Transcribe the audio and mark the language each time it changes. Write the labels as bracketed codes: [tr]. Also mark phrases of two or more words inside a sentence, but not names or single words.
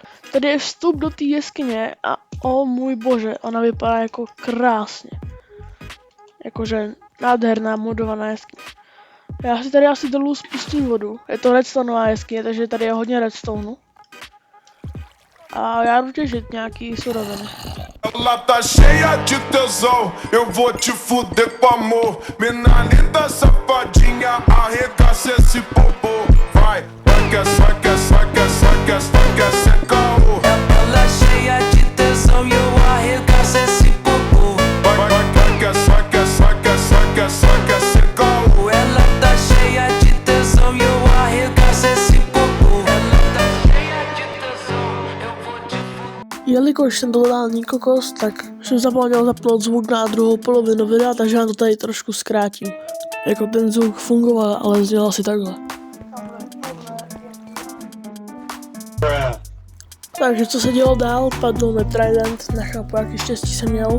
[cs] Tady je vstup do té jeskyně a o můj bože, ona vypadá jako krásně. Jakože nádherná modovaná jeskyně. Já si tady asi dolů spustím vodu. Je to redstoneová jeskyně, takže tady je hodně redstoneu. A já jdu těžit nějaký suroviny. [pt] Ela tá cheia de tesão, eu vou te fuder com amor. Mina linda, safadinha, arregaça esse popô. Vai, vai que ser caô. Ela cheia de tesão e eu arregaço esse popô. Vai que ser caô. Ela tá cheia de tesão e eu arregaço esse popô. Ela tá cheia de tesão, eu vou te fuder. [cs] Jelikož jsem totální kokos, tak jsem zapomněl zapnout zvuk na druhou polovinu videa, takže já to tady trošku zkrátím. Jako ten zvuk fungoval, ale zněl asi takhle. Takže co se dělo dál, padl mi trident, nechápu jaký štěstí jsem měl.